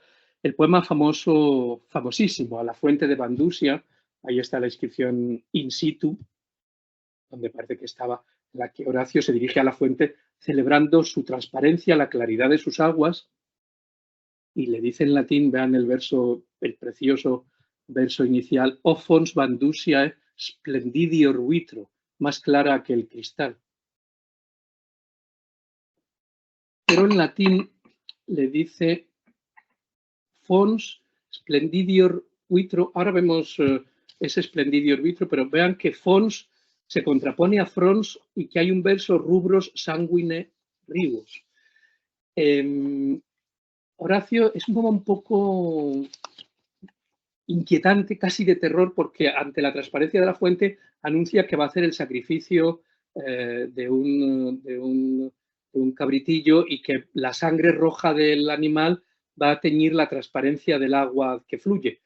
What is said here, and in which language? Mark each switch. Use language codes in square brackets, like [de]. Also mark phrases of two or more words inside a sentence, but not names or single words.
[es] El poema famosísimo, A la fuente de Bandusia, ahí está la inscripción [la] in situ, [es] donde parece que estaba, en la que Horacio se dirige a la fuente celebrando su transparencia, la claridad de sus aguas, y le dice en latín, vean el precioso verso inicial, [la] O fons Bandusiae splendidior vitro, [es] más clara que el cristal. Pero en latín le dice [la] fons splendidior vitro. [es] Ahora vemos ese [la] splendidior vitro, [es] pero vean que fons se contrapone a frons y que hay un verso [la] rubros sanguine ribus. [es] Horacio es un poco inquietante, casi de terror, porque ante la transparencia de la fuente anuncia que va a hacer el sacrificio de un cabritillo y que la sangre roja del animal va a teñir la transparencia del agua que fluye.